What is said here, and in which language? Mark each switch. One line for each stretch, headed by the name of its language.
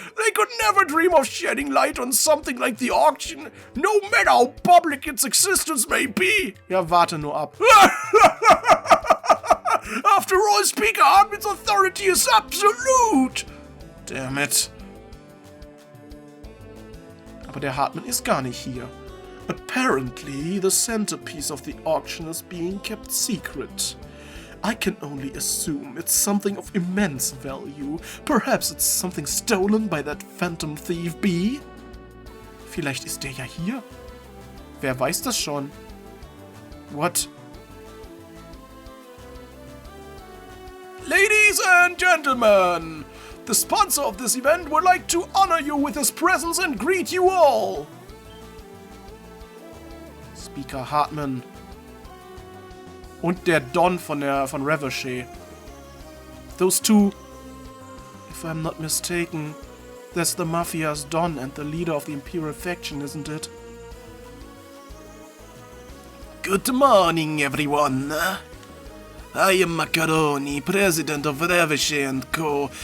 English: They could never dream of shedding light on something like the auction, no matter how public its existence may be.
German: Ja, warte nur ab.
English: After all, Speaker Hartman's authority is absolute. Damn it.
German: Aber der Hartman ist gar nicht hier.
English: Apparently, the centerpiece of the auction is being kept secret. I can only assume it's something of immense value. Perhaps it's something stolen by that phantom thief B?
German: Vielleicht ist der ja hier. Wer weiß das schon?
English: What? Ladies and gentlemen, the sponsor of this event would like to honor you with his presence and greet you all. Speaker Hartman.
German: Und der Don von Revochet.
English: Those two, if I'm not mistaken, that's the Mafia's Don and the leader of the Imperial faction, isn't it? Good morning, everyone. I am Macaroni, president of Revochet & Co.